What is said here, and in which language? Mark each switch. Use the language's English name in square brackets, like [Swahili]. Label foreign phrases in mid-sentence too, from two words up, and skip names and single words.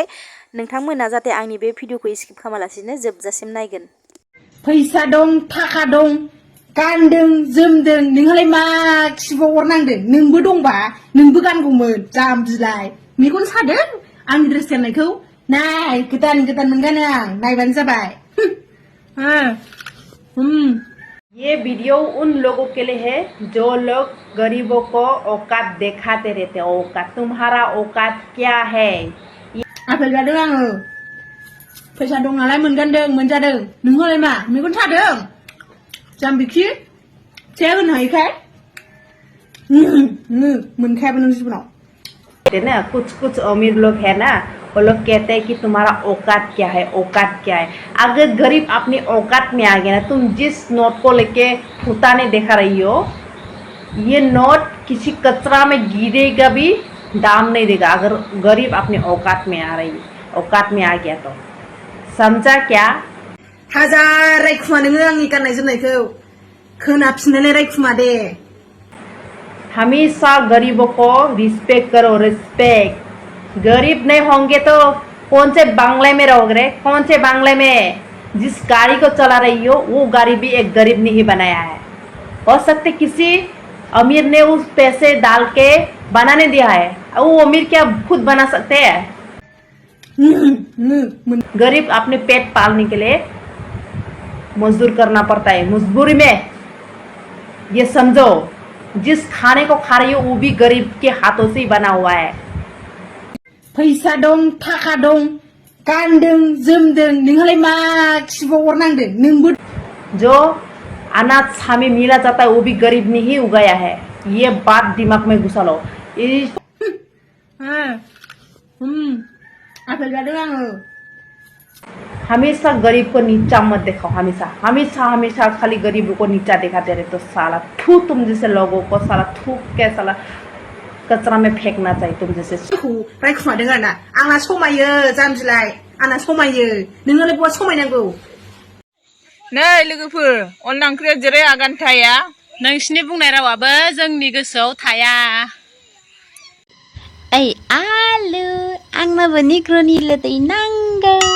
[Bodo] नोंथांमोना जाहाथे आंनि बे भिडिअखौ स्किप खालामालासिनो जोबजासिम नायगोन। फैसा दं, थाखा दं, गानदों जोमदों, नोंहालाय मा खिबाव अरनांदों? नोंबो दंबा नोंबो गानगौमोन। जाम्बिलाय मेगन सादों आंनि ड्रेस गाननायखौ? नाय गोदान गोदान मोनगानो आं, नायबानो जाबाय। [Hindi] ये वीडियो उन लोगों के लिए है जो लोग गरीबों को औकात दिखाते रहते हैं। औकात, तुम्हारा औकात क्या है? [Bodo] आपेल जादों आङो। फैसा दं नालाय मोनगानदों, मोनजादों। नोंहालाय मा मेगन सादों? जाम्बिखि फिसाया होनो हायोखाय मोनखायाबो नों जिबनाव। [Hindi] ना कुछ कुछ अमीर लोग है ना, वो लोग कहते हैं कि तुम्हारा औकात क्या है, औकात क्या है। अगर गरीब अपनी औकात में आ गया ना, तुम जिस नोट को लेके फुटाने देखा रही हो, ये नोट किसी कचरा में गिरेगा भी दाम नहीं देगा। अगर गरीब अपनी औकात में आ रही, औकात में आ गया तो समझा क्या? [Bodo] हाजार रायखुमा नोङो आंनि गाननाय जोमनायखौ खोनाफिननायलाय रायखुमा दे। [Hindi] हमेशा गरीबों को रिस्पेक्ट करो, रिस्पेक्ट। गरीब नहीं होंगे तो कौन से बंगले में रहोगे रे? कौन से बंगले में? जिस गाड़ी को चला रही हो वो गाड़ी भी एक गरीब ने ही बनाया है। हो सकते किसी अमीर ने उस पैसे डाल के बनाने दिया है, वो अमीर क्या खुद बना सकते हैं? गरीब अपने पेट पालने के लिए मजदूर करना पड़ता है, मजबूरी में। ये समझो, जिस खाने को खा रही हो वो भी गरीब के हाथों से ही बना हुआ है। [Bodo] फैसा दं, थाखा दं, गानदों जोमदों, नोंहालाय मा खिबाव अरनांदों? नोंबो [Hindi] जो अनाज हमें मिला जाता है वो भी गरीब ने ही उगाया है। ये बात दिमाग में घुसा लो। आपेल जादों आङो। हमेशा गरीब को नीचा मत देखो, हमेशा हमेशा हमेशा खाली गरीबों को नीचा दिखाते रहे तो साला थू, तुम जैसे लोगों को साला थूक के साला कचरा में फेंकना चाहिए तुम जैसे। [Bodo] रायखुमादों आरोना आंना समायो जाम्बिलाय, आंना समायो। नोंनालाय बहा समायनांगौ? नै लोगोफोर, अनला ओंख्रिया जेरै आगान थाया नोंसिनि बुंनाय रावाबो जोंनि गोसोआव थाया। ओइ आलु, आंनोबो निग्र'नि लोदै नांगौ।